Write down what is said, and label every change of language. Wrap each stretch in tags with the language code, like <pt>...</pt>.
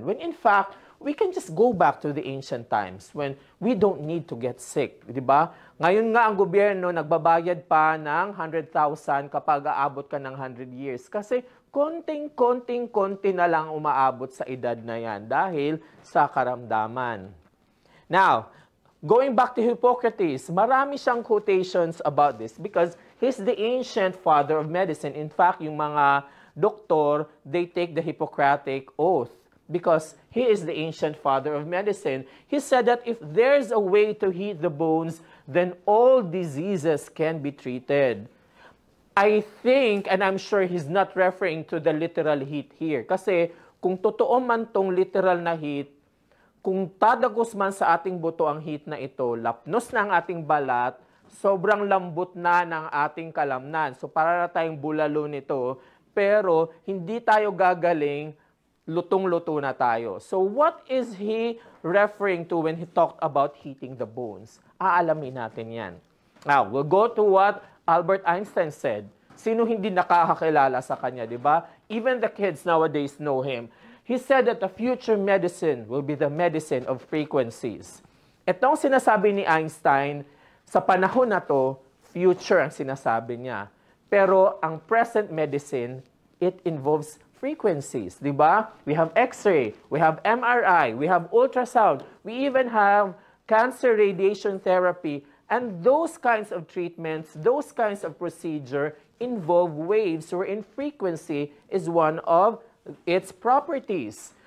<en>When in fact, we can just go back to the ancient times when we don't need to get sick,</en> <tl>di ba? Ngayon nga ang gobyerno nagbabayad pa ng 100,000 kapag aabot ka ng 100 years kasi konti na lang umaabot sa edad na yan dahil sa karamdaman.</tl> <en>Now, going back to Hippocrates,</en> <tl>marami siyang</tl> <en>quotations about this because he's the ancient father of medicine. In fact,</en> <tl>yung mga doktor,</tl> <en>they take the Hippocratic oath because he is the ancient father of medicine. He said that if there's a way to heat the bones, then all diseases can be treated. I think, and I'm sure he's not referring to the literal heat here.</en> <tl>Kasi kung totoo man tong literal na heat, kung tadagos man sa ating buto ang heat na ito, lapnos na ang ating balat, sobrang lambot na ng ating kalamnan. So para na tayong bulalo nito, pero hindi tayo gagaling, lutong-luto na tayo.</tl> <en>So what is he referring to when he talked about heating the bones?</en> <tl>Aalamin natin yan.</tl> <en>Now, we'll go to what Albert Einstein said.</en> <tl>Sino hindi nakakakilala sa kanya, di ba?</tl> <en>Even the kids nowadays know him. He said that the future medicine will be the medicine of frequencies.</en> <tl>Itong sinasabi ni Einstein, sa panahon na to, future ang sinasabi niya. Pero ang</tl> <en>present medicine, it involves frequencies,</en> <tl>di ba?</tl> <en>We have X-ray, we have MRI, we have ultrasound, we even have cancer radiation therapy, and those kinds of treatments, those kinds of procedure involve waves wherein frequency is one of its properties.</en>